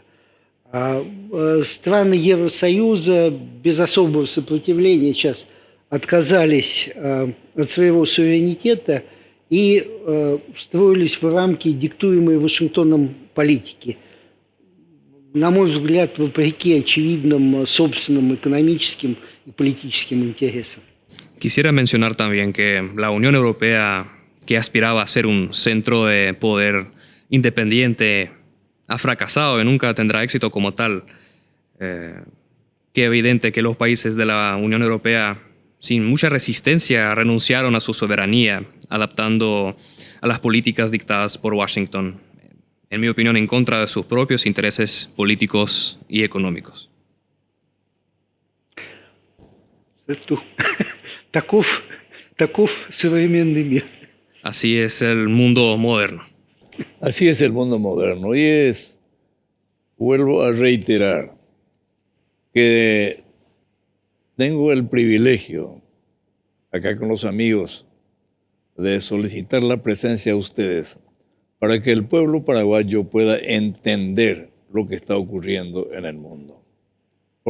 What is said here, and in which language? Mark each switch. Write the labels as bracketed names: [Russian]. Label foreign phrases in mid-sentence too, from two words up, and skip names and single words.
[Russian] Страны Евросоюза без особого сопротивления сейчас отказались от своего суверенитета и встроились в рамки диктуемой Вашингтоном политики. На мой взгляд, вопреки очевидным собственным экономическим и политическим интересам. [Spanish] Quisiera mencionar también que la Unión Europea, que aspiraba a ser un centro de poder independiente, ha fracasado y nunca tendrá éxito como tal. Qué evidente que los países de la Unión Europea, sin mucha resistencia, renunciaron a su soberanía, adaptando a las políticas dictadas por Washington, en mi opinión, en contra de sus propios intereses políticos y económicos. [Russian] Таков современный мир. [Spanish] Así es el mundo moderno. Así es el mundo moderno. Y vuelvo a reiterar que tengo el privilegio, acá con los amigos, de solicitar la presencia de ustedes para que el pueblo paraguayo pueda entender lo que está ocurriendo en el mundo.